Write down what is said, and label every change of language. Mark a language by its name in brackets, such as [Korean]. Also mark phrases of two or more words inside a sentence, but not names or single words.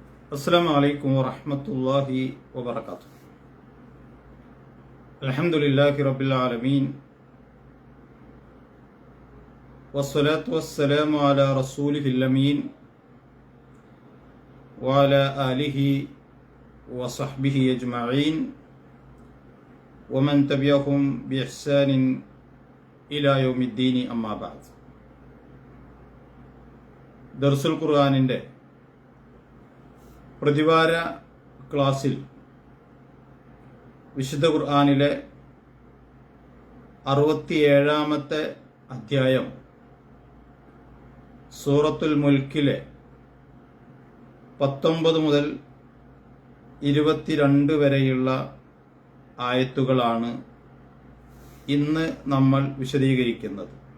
[Arabic] السلام عليكم ورحمة الله وبركاته. الحمد لله رب العالمين والصلاة والسلام على رسوله الأمين وعلى آله وصحبه أجمعين ومن تبعهم بإحسان إلى يوم الدين أما بعد. درس القرآن [Malayalam] പ്രതിവാര ക്ലാസ്സിൽ വിശുദ്ധ ഖുർആനിലെ 67-ാമത്തെ അധ്യായം സൂറത്തുൽ മുൽക്കിലെ 19 മുതൽ 22 വരെയുള്ള ആയത്തുകളാണ് ഇന്ന് നമ്മൾ വിശദീകരിക്കുന്നത്.